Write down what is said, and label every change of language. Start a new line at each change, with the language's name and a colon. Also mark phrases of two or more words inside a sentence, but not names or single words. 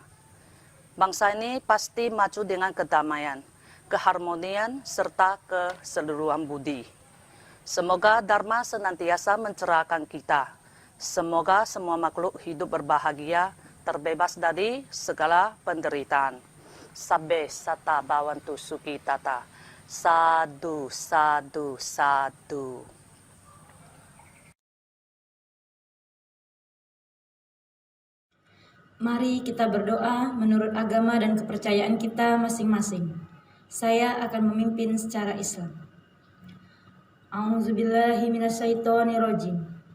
Indonesian: Bangsa ini pasti maju dengan kedamaian, keharmonian, serta keseluruhan budi. Semoga Dharma senantiasa mencerahkan kita. Semoga semua makhluk hidup berbahagia, terbebas dari segala penderitaan.
Pali: Sabbe sata bawantu suki tata. Sadu, sadu, sadu.
Indonesian: Mari kita berdoa menurut agama dan kepercayaan kita masing-masing. Saya akan memimpin secara Islam.
Arabic: أعوذ بالله من الشيطان الرجيم.